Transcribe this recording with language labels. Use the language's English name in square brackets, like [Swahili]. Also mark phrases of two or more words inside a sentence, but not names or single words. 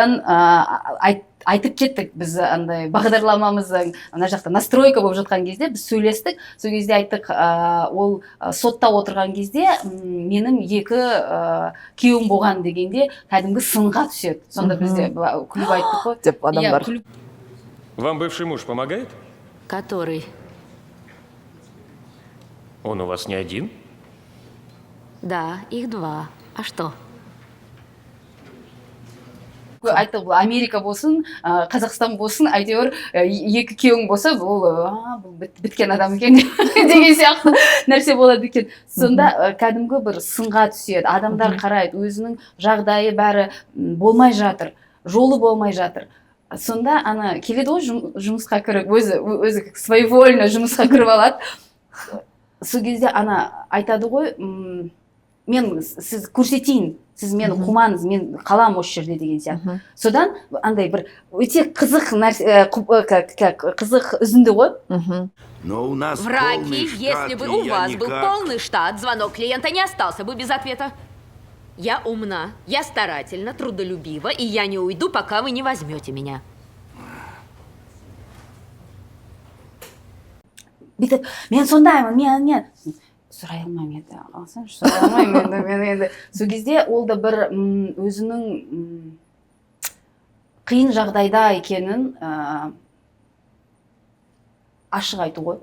[Kazakh] Содан айтып кеттік біз андай бағдарламамыздың ана жақта настройка болып жатқан кезде біз сөйлестік, сол кезде айттық ол сотта отырған кезде менің екі күйеуім болған дегенде кәдімгі сынға түседі. Сонда бізде күліп айттық қой деп адамдар. [Russian] Вам бывший муж помогает? Который? Он у вас не один? Да, их два. А что? [Kazakh] айттық бұл Америка болсын, Қазақстан болсын, әйтеуір екі күйеуің болса, бұл біткен адам екен деген сияқты нәрсе болады екен. Сонда кәдімгі бір сынға түседі. Адамдар қарайды, өзінің жағдайы бәрі болмай жатыр, жолы болмай жатыр. Сонда ана келеді ғой жұмысқа кіріп, өзі своевольно жұмысқа кіріп алады. Сол кезде ана айтады ғой, мен сіз көрсетейін, сіз мені қумаңыз, мен қалам осы жерде деген сияқты. Содан андай бір өте қызық нәрсе, қызық үзінді ғой. [Russian] Но у нас Враки, полный штат, если бы и у я вас был никак- полный штат, звонок клиента не остался бы без ответа. Я умна, я старательна, трудолюбива, и я не уйду, пока вы не возьмете меня. [Kazakh] Бүйтіп, мен сондаймын, мен сұрай алмаймын енді, алсаңшы, сұрай алмаймын мен енді. Сол кезде ол да бір өзінің қиын жағдайда екенін ашық айту ғой.